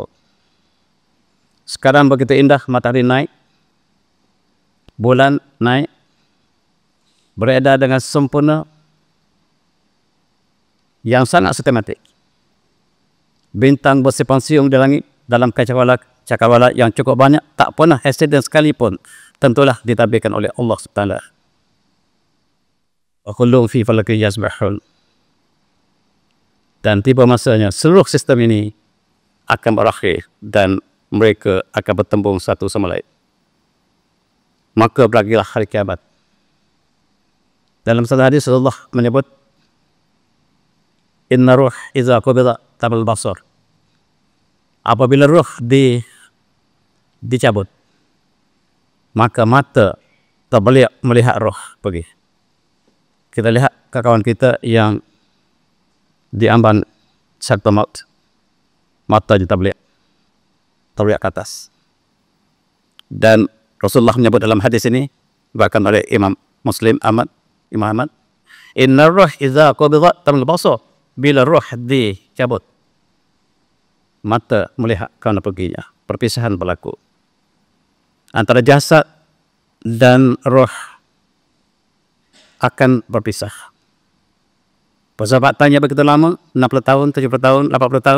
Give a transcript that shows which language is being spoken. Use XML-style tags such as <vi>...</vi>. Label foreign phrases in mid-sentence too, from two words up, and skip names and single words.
<ms>Sekarang begitu indah, matahari naik, bulan naik, beredar dengan sempurna, yang sangat sistematik. Bintang bersepang siung di langit dalam cakrawala yang cukup banyak, tak pernah accident sekalipun, tentulah ditabirkan oleh Allah SWT.</ms> <ar>وكل في فلك يسبحون.</ar> <ms>Dan tiba masanya seluruh sistem ini akan berakhir dan mereka akan bertembung satu sama lain. maka berakhirlah hari kiamat. Dalam satu hadis Rasulullah menyebut,</ms> <ar>إن الروح إذا قبض تبعه البصر.</ar> <ms>Apabila ruh dicabut, maka mata tak boleh melihat roh pergi. Kita lihat kawan kita yang diamban sakit maut, mata dia tak boleh ke atas. Dan Rasulullah menyebut dalam hadis ini, bahkan oleh Imam Ahmad,</ms> <ar>إن الروح إذا قبض تبعه البصر.</ar> <ms>Bila roh dicabut, mata melihat kerana perginya. Perpisahan berlaku antara jasad dan roh akan berpisah. Persahabatannya begitu lama, 60 tahun, 70 tahun, 80 tahun.</ms>